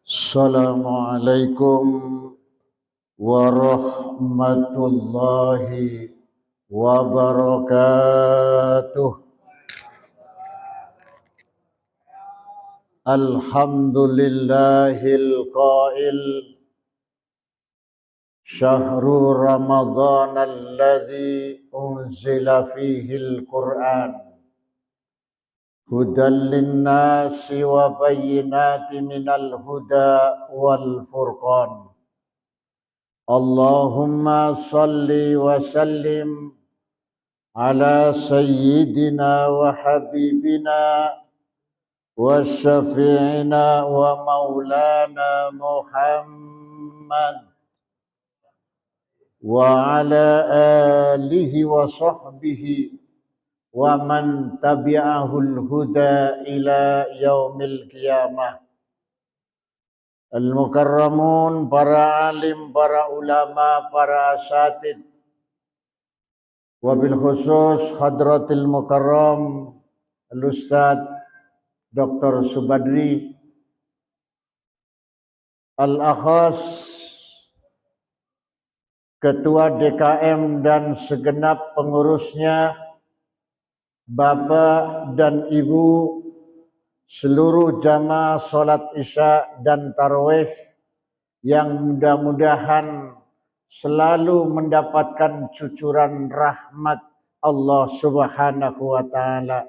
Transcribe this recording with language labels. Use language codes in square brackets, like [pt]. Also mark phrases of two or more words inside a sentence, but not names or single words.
[ar] السلام عليكم ورحمة الله وبركاته. الحمد لله القائل شهر رمضان الذي أنزل فيه القرآن هدى للناس وبينات من الهدى والفرقان. اللهم صل وسلم على سيدنا وحبيبنا وشفيعنا ومولانا محمد وعلى آله وصحبه ومن تبع الهدى إلى يوم القيامة. [id] Al-mukarramun, para alim, para ulama, para asatid, [ar] وبالخصوص حضرة المكرم الأستاذ [id] Dr. Subadri, al-akhas ketua DKM dan segenap pengurusnya, Bapak dan Ibu, seluruh jamaah sholat isya dan tarawih yang mudah-mudahan selalu mendapatkan cucuran rahmat Allah [ar] سبحانه وتعالى.